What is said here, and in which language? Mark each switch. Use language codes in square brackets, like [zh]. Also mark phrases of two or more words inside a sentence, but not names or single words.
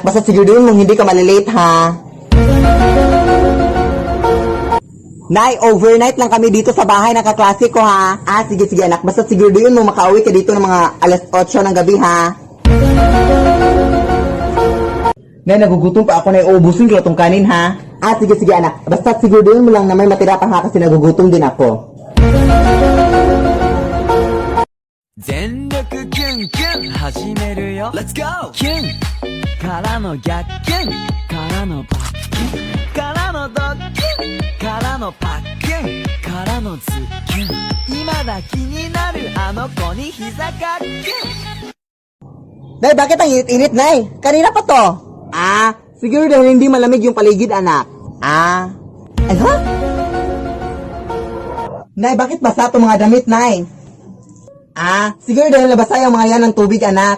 [tl] Basta sigurin mong hindi ka malilate, ha? Nay, overnight lang kami dito sa bahay ng kaklase ko, ha? Sige, anak. Basta sigurin mo makauwi ka dito ng mga alas 8 ng gabi, ha? Nay, nagugutom pa ako na iubusin ko itong kanin, ha? Sige, anak. Basta sigurin mo lang na may matira pa, ha? Kasi nagugutom din ako. [ja] 全力キュンキュン始めるよ [en] Let's go [ja] キュンからの逆キュンからのバッキュンからのドッキュンからのパッキュンからのズッキュン今だ気になるあの子に膝かっキュン [tl] Nay, bakit ang init-init, Nay? Kanina pa to. Siguro dahil hindi malamig yung paligid, anak. Ano? Nay, bakit basa itong mga damit, Nay? Siguro dahil nabasa yung mga yan ng tubig, anak.